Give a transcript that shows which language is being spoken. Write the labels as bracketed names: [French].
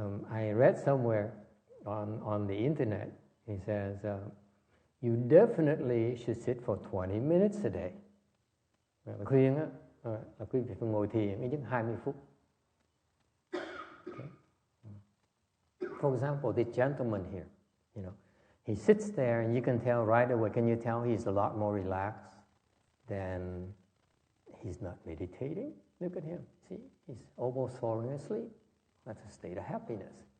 [English] I read somewhere on the internet, he says, you definitely should sit for 20 minutes a day. [Vietnamese] Khuyên là quý vị phải ngồi thiền ít nhất 20 phút. [English] Okay. For example, this gentleman here, he sits there and you can tell right away, can you tell he's a lot more relaxed than he's not meditating? Look at him. See, he's almost falling asleep. That's a state of happiness.